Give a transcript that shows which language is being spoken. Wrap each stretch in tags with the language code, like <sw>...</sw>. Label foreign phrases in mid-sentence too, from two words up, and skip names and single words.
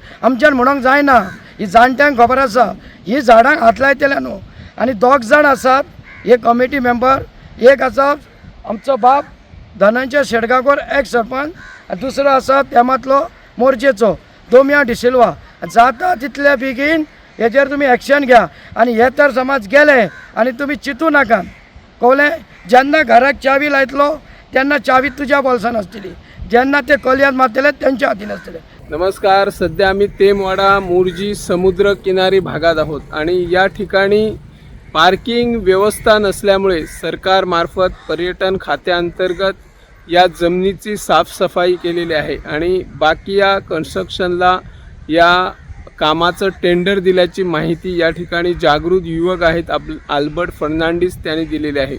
<kok>आमच्यान म्हणूंक जायना ही जाणट्यांक खबर आसा ही झाडांक हात लायतले न्हू आनी 2 जाण आसात एक</kok> <en>committee member</en> <kok>एक आसा आमचो बाप धनंजय शेटगांवकर एक्स सरपंच आनी दुसरो आसा तेमातलो मोर्चेचो दोमिया डिसिल्वा जाता तितले बेगीन हेचेर तुमी एक्शन घ्या आनी हे तर समज गेले आनी तुमी चिंतू नाका कळ्ळें जेन्ना घराक चावी लायतलो तेन्ना चावी तुज्या बोल्सान आसतली जेन्ना ते कलयात मारतले तेंच्या हातीन आसतले.</kok> <mr>नमस्कार. सध्या आम्ही तेमवाडा मोर्जी समुद्र किनारी भागात आहोत आणि या ठिकाणी पार्किंग व्यवस्था नसल्यामुळे सरकारमार्फत पर्यटन खात्याअंतर्गत या जमिनीची साफसफाई केलेली आहे आणि बाकी या कन्स्ट्रक्शनला या कामाचं टेंडर दिल्याची माहिती या ठिकाणी जागृत युवक आहेत अल्बर्ट फर्नांडीस त्यांनी दिलेली आहे.</mr>